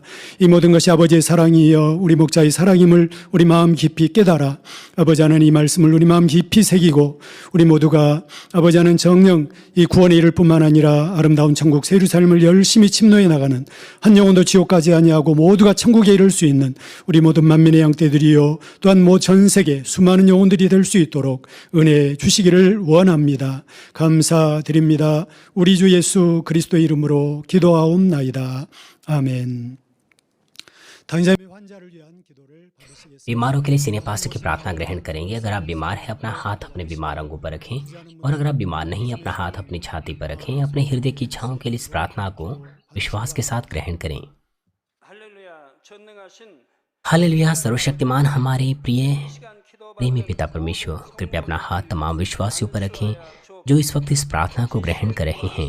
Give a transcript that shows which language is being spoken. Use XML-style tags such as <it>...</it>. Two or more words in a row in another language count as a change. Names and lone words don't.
<ko>이 모든 것이 아버지의 사랑이여 우리 목자의 사랑임을 우리 마음 깊이 깨달아 아버지 하나님 이 말씀을 우리 마음 깊이 새기고 우리 모두가 아버지 하나님 정령 이 구원에 이를 뿐만 아니라 아름다운 천국 새 예루살렘을 열심히 침노해 나가는 한 영혼도 지옥 가지 아니하고 모두가 천국에 이를 수 있는 우리 모든 만민의 양떼들이요, 또한 전 세계 수많은 영혼들이 될 수 있도록 은혜 주시기를 원합니다. 감사드립니다. 우리 주 예수 그리스도의 이름으로 기도하옵나이다. 아멘. 당장의 환자를 위한 기도를 받으시겠습니다.</ko> <hi>बीमारों के लिए सीने पास्टर की प्रार्थना ग्रहण करेंगे। अगर आप बीमार हैं, अपना हाथ अपने बीमार अंगों पर रखें, और अगर आप बीमार नहीं, अपना हाथ अपनी छाती पर रखें। अपने हृदय की इच्छाओं के लिए इस प्रार्थना को विश्वास के साथ ग्रहण करें। हालेलुया। सर्वशक्तिमान हमारे प्रिय प्रेमी पिता परमेश्वर, कृपया अपना हाथ तमाम विश्वासियों पर रखें जो इस वक्त इस प्रार्थना को ग्रहण कर रहे हैं।</hi>